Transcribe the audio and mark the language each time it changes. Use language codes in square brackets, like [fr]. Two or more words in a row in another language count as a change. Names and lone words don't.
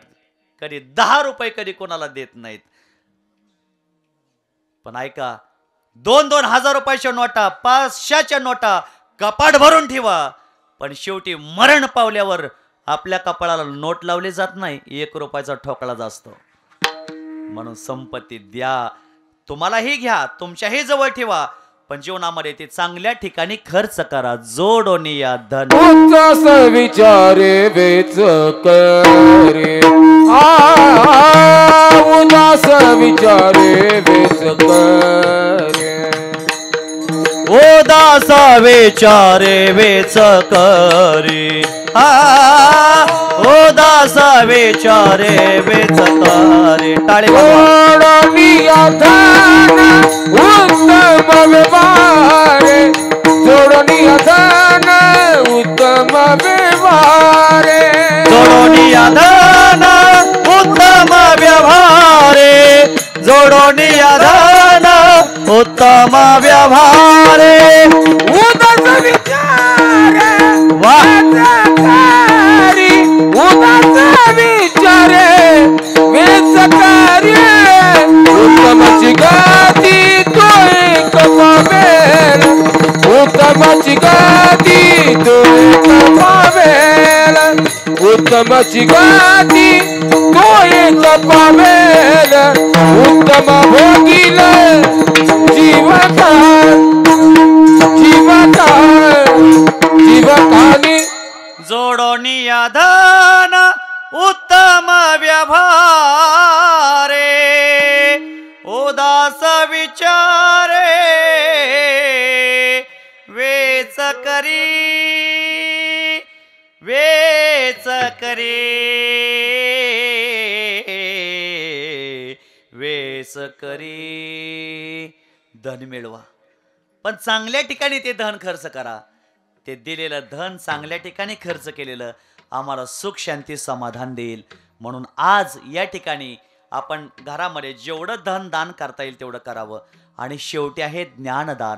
[mr] कधी 10 रुपये कधी कोणाला देत नाहीत. पण ऐका, 2-2 हजार रुपयाच्या नोटा, 500च्या नोटा कपाट भरून ठेवा, पण शेवटी मरण पावल्यावर आपल्या कपाळाला नोट लावली जात नाही, 1 रुपयाचा ठोकळा असतो. म्हणून संपत्ती द्या, तुम्हालाही घ्या, तुमच्याही जवळ ठेवा, पण जीवनामध्ये ते चांगल्या ठिकाणी खर्च करा. जोडोनी या धन उच्च विचारे वेच करे, उदास विचारे वेच करे. उदास विचारे वेच करे, उदास विचारे वेच करे. टाळे जोडनिया धन उत्तम व्यवहारे, जोडनिया धन उत्तम व्यवहारे. जोडोनिया धन उत्तम व्यवहारे, जोडोनिया धन उत्तम व्यवहारे. उदास विचारे वाचकारी, उदास विचारे वेच कार्य, उत्तमाची गाती तो एक पावेल, उत्तमाची गाती तो एक पावेल, उत्तमाची गाती तो एक पावेल. उत्तम भोगील जीवकाळ, जीवकाळ, जीवकानी. जोडोनिया धन उत्तम व्यवहारे, उदास विचारे वेच करी, वेच करी, वेच करी. धन मिळवा, पण चांगल्या ठिकाणी ते धन खर्च करा. ते दिलेलं धन चांगल्या ठिकाणी खर्च केलेलं आम्हाला सुख, शांती, समाधान देईल. म्हणून आज या ठिकाणी आपण घरामध्ये जेवढं धन दान करता येईल तेवढं करावं. आणि शेवटी आहे ज्ञानदान.